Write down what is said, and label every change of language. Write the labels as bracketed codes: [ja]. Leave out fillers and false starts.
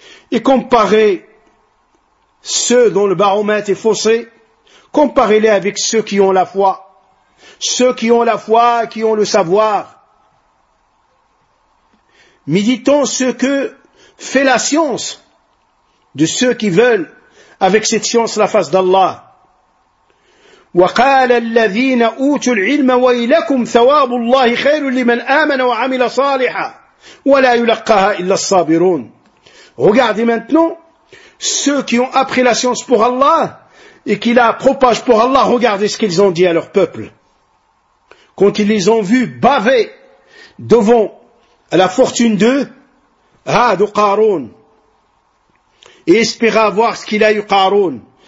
[fr] Et comparez ceux dont le baromètre est faussé, comparez-les avec ceux qui ont la foi, ceux qui ont la foi et qui ont le savoir. Méditons ce que fait la science de ceux qui veulent avec cette science la face d'Allah. [ar] وقال الذين أوتوا العلم ويلكم ثواب الله خير لمن آمن وعمل صالحا ولا يلقاها إلا الصابرون. [fr] Regardez maintenant ceux qui ont appris la science pour Allah et qui la propagent pour Allah. Regardez ce qu'ils ont dit à leur peuple quand ils les ont vus baver devant la fortune d'eux. De Qaron. Et espéra voir ce qu'il a eu Qaron.